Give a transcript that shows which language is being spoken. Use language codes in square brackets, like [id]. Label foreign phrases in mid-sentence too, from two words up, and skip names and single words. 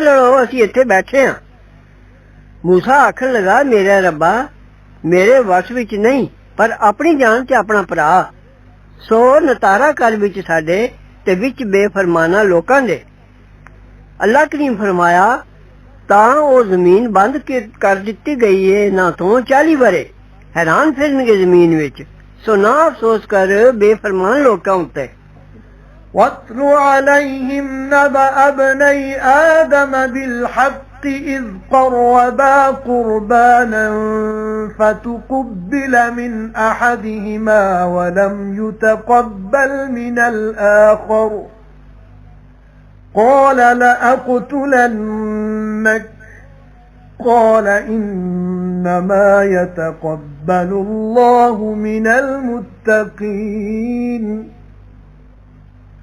[pa] ਲੜੋ ਅਸੀਂ ਇੱਥੇ ਬੈਠੇ ਹਾਂ ਮੂਸਾ ਆਖਣ ਲਗਾ ਮੇਰਾ ਰੱਬਾ ਮੇਰੇ ਵਸ ਵਿੱਚ ਨਹੀਂ ਪਰ ਆਪਣੀ ਜਾਨ ਤੇ ਆਪਣਾ ਭਰਾ ਸੋ ਨਤਾਰਾ ਕਰ ਵਿੱਚ ਸਾਡੇ ਤੇ ਵਿੱਚ ਬੇਫਰਮਾਨਾ ਲੋਕਾਂ ਦੇ ਅੱਲਾ ਕਰੀਮ ਫਰਮਾਇਆ ਤਾਂ ਉਹ ਜ਼ਮੀਨ ਬੰਦ ਕਰ ਦਿੱਤੀ ਗਈ ਏ ਨਾ ਤੋਂ 40 ਵਰੇ ਹੈਰਾਨ ਫਿਰਨਗੇ ਜ਼ਮੀਨ ਵਿੱਚ ਸੋ ਨਾ ਅਫਸੋਸ ਕਰ ਬੇਫਰਮਾਨ ਲੋਕਾਂ ਉੱਤੇ [ar] وَاتْلُ عَلَيْهِمْ نَبَأَ ابْنَيْ آدَمَ بِالْحَقِّ إِذْ قَرَّبَا قُرْبَانًا فَتُقُبِّلَ مِنْ أَحَدِهِمَا وَلَمْ يُتَقَبَّلْ مِنَ الْآخَرِ قَالَ لَأَقْتُلَنَّكَ قَالَ إِنَّمَا يَتَقَبَّلُ اللَّهُ مِنَ الْمُتَّقِينَ